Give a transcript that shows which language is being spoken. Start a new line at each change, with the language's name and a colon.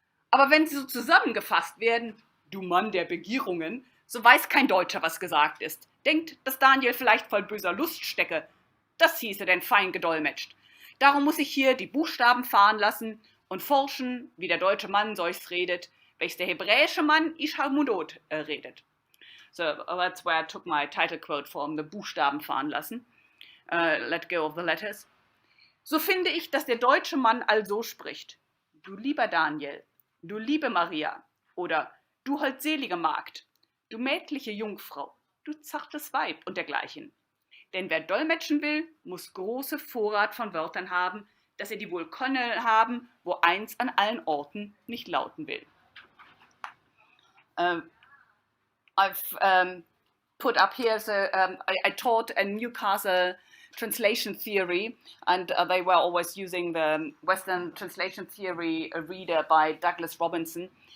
German: Aber wenn sie so zusammengefasst werden, du Mann der Begierungen, so weiß kein Deutscher, was gesagt ist. Denkt, dass Daniel vielleicht voll böser Lust stecke. Das hieße denn fein gedolmetscht. Darum muss ich hier die Buchstaben fahren lassen und forschen, wie der deutsche Mann solches redet, welches der hebräische Mann Ishamudot redet.
English: So that's where I took my title quote from, the
German: Buchstaben fahren lassen.
English: Let go of the letters.
German: So finde ich, dass der deutsche Mann also spricht. Du lieber Daniel, du liebe Maria, oder du holdselige Magd, du mädliche Jungfrau, du zartes Weib und dergleichen. Denn wer dolmetschen will, muss große Vorrat von Wörtern haben, dass er die wohl könne haben, wo eins an allen Orten nicht lauten will.
English: I've put up here, so I taught a Newcastle translation theory, and they were always using the Western translation theory reader by Douglas Robinson.